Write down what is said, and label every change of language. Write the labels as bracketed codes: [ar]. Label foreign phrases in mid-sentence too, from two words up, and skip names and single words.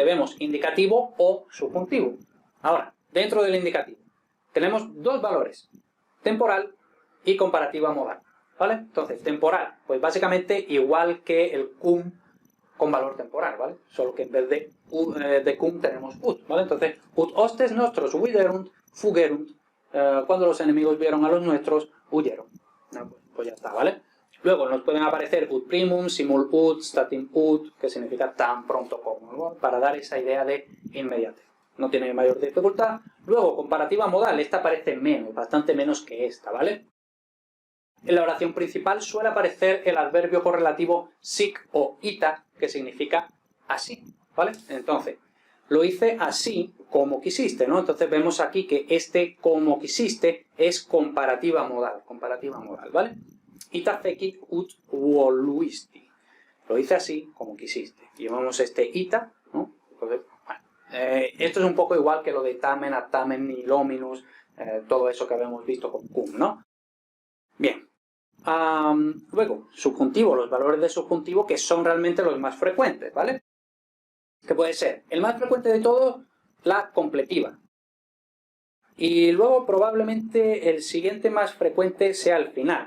[es] Vemos indicativo o subjuntivo. Ahora, dentro del indicativo, tenemos dos valores. Temporal y comparativa modal. ¿Vale? Entonces, temporal, pues básicamente igual que el cum con valor temporal, ¿vale? Solo que en vez de cum tenemos ut, ¿vale? Entonces, [la] ut hostes nostros viderunt, fugerunt. [es] Cuando los enemigos vieron a los nuestros, huyeron. No, pues ya está, ¿vale? Luego nos pueden aparecer [la] ut primum, simul ut, statim ut, [es] que significa tan pronto como, ¿no? Para dar esa idea de inmediatez. No tiene mayor dificultad. Luego, comparativa modal, esta aparece menos, bastante menos que esta, ¿vale? En la oración principal suele aparecer el adverbio correlativo sic o ita, que significa así, ¿vale? Entonces, lo hice así como quisiste, ¿no? Entonces vemos aquí que este como quisiste es comparativa modal, ¿vale? [la] Ita fecit ut voluisti. [es] Lo hice así como quisiste. Llevamos este ita, ¿no? Entonces, bueno, esto es un poco igual que lo de [la] tamen, aptamen, nilominus, [es] todo eso que habíamos visto con cum, ¿no? Bien. Luego, subjuntivo, los valores de subjuntivo que son realmente los más frecuentes, ¿vale? Que puede ser el más frecuente de todos, la completiva. Y luego probablemente el siguiente más frecuente sea el final.